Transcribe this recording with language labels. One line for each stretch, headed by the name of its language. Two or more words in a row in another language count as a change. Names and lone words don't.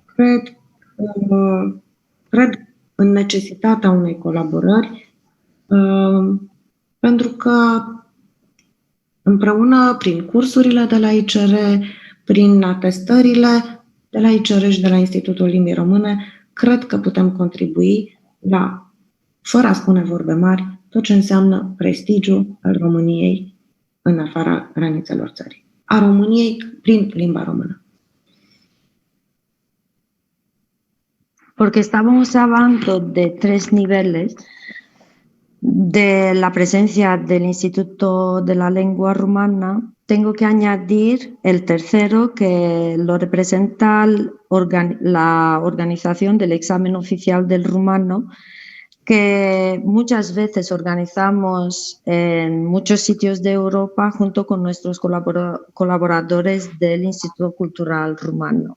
Romanian: cred în necesitatea unei colaborări, pentru că împreună, prin cursurile de la ICR, prin atestările de la ICR și de la Institutul Limbii Române, cred că putem contribui la, fără a spune vorbe mari, tot ce înseamnă prestigiul al României în afara granițelor țării. A României prin limba română.
Spanish: Porque estábamos hablando de 3 niveles de la presencia del Instituto de la Lengua Rumana. Tengo que añadir el tercero, que lo representa la organización del examen oficial del rumano, que muchas veces organizamos en muchos sitios de Europa junto con nuestros colaboradores del Instituto Cultural Rumano.